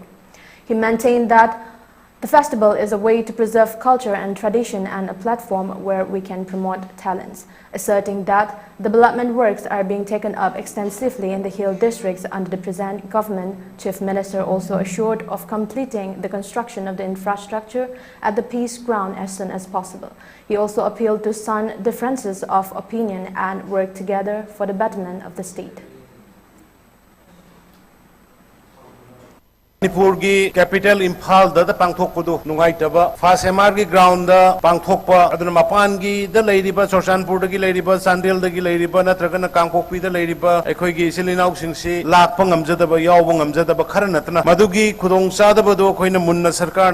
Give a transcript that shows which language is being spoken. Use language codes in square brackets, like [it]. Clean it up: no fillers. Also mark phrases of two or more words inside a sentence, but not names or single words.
[en] He maintained that the festival is a way to preserve culture and tradition and a platform where we can promote talents, asserting that development works are being taken up extensively in the hill districts under the present government. Chief Minister also assured of completing the construction of the infrastructure at the Peace Ground as soon as possible. He also appealed to shun differences of opinion and work together for the betterment of the state. [mni] Manipur ki capital Imphal da pangthok pudu nungai taba Fasemar ki ground da pangthok pa aduna mapan ki da leiriba Churachandpur da ki leiriba Sandel da ki leiriba natragana Kangpokpi da leiriba ekhoi gi silinau singsi lakpa ngamjadaba yawba ngamjadaba khara natna madugi khudong sadaba do khoina munna sarkar